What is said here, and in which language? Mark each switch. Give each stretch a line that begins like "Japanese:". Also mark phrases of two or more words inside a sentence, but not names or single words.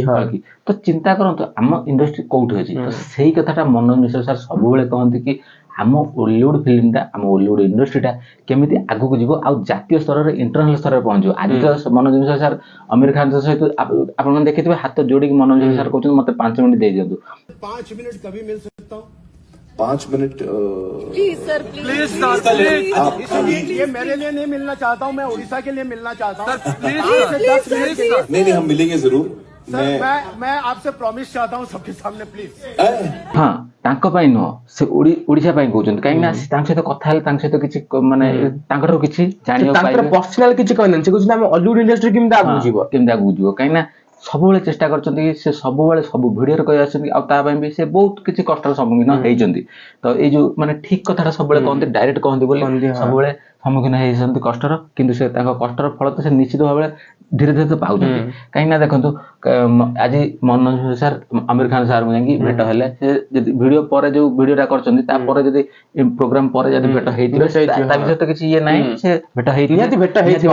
Odia: କଳକି ତ ଚିନ୍ତା କରନ୍ତୁ ଆମ ଇଣ୍ଡଷ୍ଟ୍ରି କୋଉଠି ଅଛି ତ ସେଇ କଥାଟା ମନୋଜ ମିଶ୍ର ସାର୍ ସବୁବେଳେ କହନ୍ତି କି ଆମ ଓଲିଉଡ ଫିଲ୍ମଟା ଆମ ଓଲିଉଡ ଇଣ୍ଡଷ୍ଟ୍ରିଟା କେମିତି ଆଗକୁ ଯିବ ଆଉ ଜାତୀୟ ସ୍ତରରେ ଇଣ୍ଟରନ୍ୟାସନାଲ ସ୍ତରରେ ପହଞ୍ଚିବ ଆଜି ତ ମନୋଜ ମିଶ୍ର ସାର୍ ଆମିର ଖାନ ସହିତ ଆପଣମାନେ ଦେଖିଥିବେ ହାତ ଯୋଡିକି ମନୋଜ ମିଶ୍ର ସାର୍ କହୁଛନ୍ତି ମତେ 5 ମିନିଟ୍ ଦେଇ ଦିଅନ୍ତୁ
Hindi: 5 मिनट कभी मिल सकता हूँ 5 मिनट
English: please sir please
Hindi: ये मेरे लिए नहीं मिलना चाहता हूँ मैं उड़ीसा के लिए मिलना चाहता हूँ प्लीज 5 से 10 मिनट के लिए। नहीं हम मिलेंगे जरूर सर मैं आपसे प्रॉमिस चाहता हूँ सबके सामने प्लीज
Odia: ହଁ ତାଙ୍କ ପାଇଁ ନୁହଁ ସେ ଓଡିଶା ପାଇଁ କହୁଛନ୍ତି କାହିଁକି ନା ତାଙ୍କ ସହିତ କଥା ହେଲେ ତାଙ୍କ ସହିତ କିଛି ମାନେ ତାଙ୍କଠାରୁ କିଛି ଜାଣିବାକୁ ତାଙ୍କର ପାଇବେ ପର୍ସନାଲ କିଛି କହିନାହାନ୍ତି ସେ କହୁଛନ୍ତି ଆମ ଅଲିଉଡ ଇଣ୍ଡଷ୍ଟ୍ରି କେମିତି ଆଗକୁ ଯିବ କେମିତି ଆଗକୁ ଯିବ କାହିଁକି ନା ସବୁବେଳେ ଚେଷ୍ଟା କରିଛନ୍ତି କି ସେ ସବୁବେଳେ ସବୁ ଭିଡିଓରେ କହି ଆସୁଛନ୍ତି ଆଉ ତା ପାଇଁ ବି ସେ ବହୁତ କିଛି କଷ୍ଟର ସମ୍ମୁଖୀନ ହେଇଛନ୍ତି ତ ଏଇ ଯୋଉ ମାନେ ଠିକ କଥାଟା ସବୁବେଳେ କହନ୍ତି ଡାଇରେକ୍ଟ କହନ୍ତି ବୋଲି ସବୁବେଳେ ସମ୍ମୁଖୀନ ହେଇଛନ୍ତି କଷ୍ଟର କିନ୍ତୁ ସେ ତାଙ୍କ କଷ୍ଟର ଫଳ ତ ସେ ନିଶ୍ଚିତ ଭାବରେ ଧୀରେ ଧୀରେ ତ ପାଉଛନ୍ତି କାହିଁକି ନା ଦେଖନ୍ତୁ ଆଜି ମନୋଜ ସାର୍ ଆମିର ଖାନ ସାର୍ଙ୍କୁ ଯାଇକି ଭେଟ ହେଲେ ସେ ଯଦି ଭିଡିଓ ପରେ ଯୋଉ ଭିଡିଓଟା କରିଛନ୍ତି ତାପରେ ଯଦି ପ୍ରୋଗ୍ରାମ ପରେ ଯଦି ଭେଟ ହେଇଥିବେ ତା ବିଷୟରେ ତ କିଛି ଇଏ ନାହିଁ ସେ ଭେଟ ହେଇଥିବ